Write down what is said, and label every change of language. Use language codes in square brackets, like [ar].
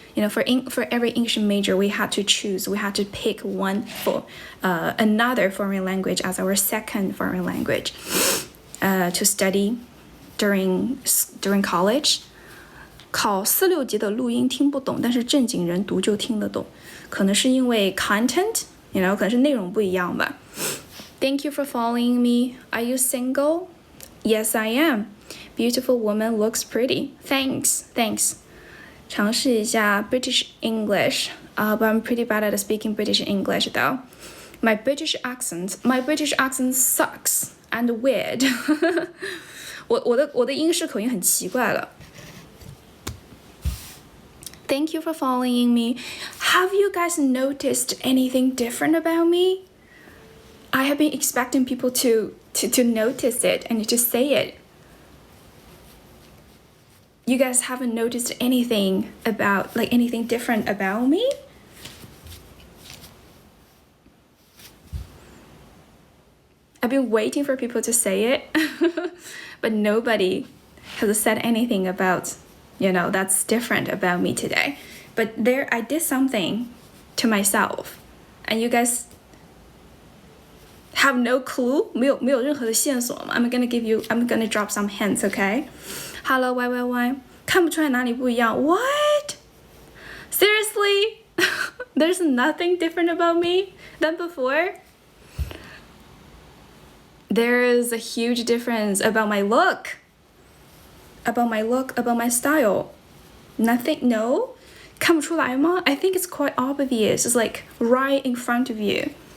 [en] You know, for every English major, we had to pick one for another foreign language as our second foreign language to study during college. [zh] 考4、6级的录音听不懂，但是正经人读就听得懂，可能是因为 content， [en] you know， [zh] 可能是内容不一样吧。 [en] Thank you for following me. Are you single? Yes, I am. Beautiful woman looks pretty. Thanks. [zh] 尝试一下 [en] British English, but I'm pretty bad at speaking British English though. My British accent sucks and weird. [zh] 我的英式口音很奇怪了。 [en] Thank you for following me. Have you guys noticed anything different about me? I have been expecting people to notice it and to say it. You guys haven't noticed anything different about me? I've been waiting for people to say it, but nobody has said anything about, you know, that's different about me today. But there, I did something to myself, and you guys have no clue. [zh] 没有任何的线索吗？ [en] I'm gonna drop some hints, okay? Hello, YYY. [zh] 看不出来哪里不一样 [en] What? Seriously? There's nothing different about me than before? There is a huge difference about my look, about my style. Nothing, no? [zh] 看不出来吗? [en] I think it's quite obvious. It's like right in front of you.